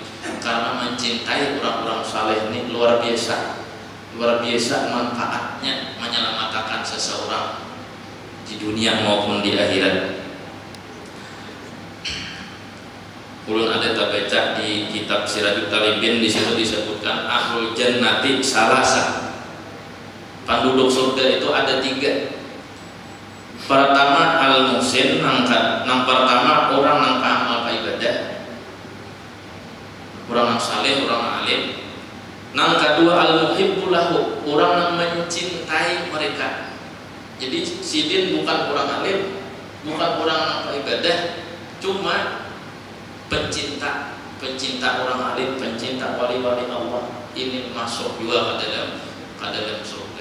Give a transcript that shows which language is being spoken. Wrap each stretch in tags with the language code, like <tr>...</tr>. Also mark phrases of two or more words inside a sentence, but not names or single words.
<id>Karena mencintai orang-orang saleh ini luar biasa manfaatnya menyelamatkan seseorang di dunia maupun di akhirat.</id> <bjn>Ulun ada terbaca di kitab Sirajul Talibin, di situ disebutkan</bjn> <ar>ahlul jannati salasa.</ar> <id>Penduduk surga itu ada 3. Pertama al-muhsin,</id> <bjn>nang pertama orang nang amal ibadah, orang yang saleh, orang yang alim. Nang kedua</bjn> <ar>al-muhibbu lahu,</ar> <id>orang yang mencintai mereka. Jadi sidin bukan orang alim, bukan orang yang ibadah, cuma pencinta orang alim, pencinta wali-wali Allah. Ini masuk juga ke dalam surga.</id>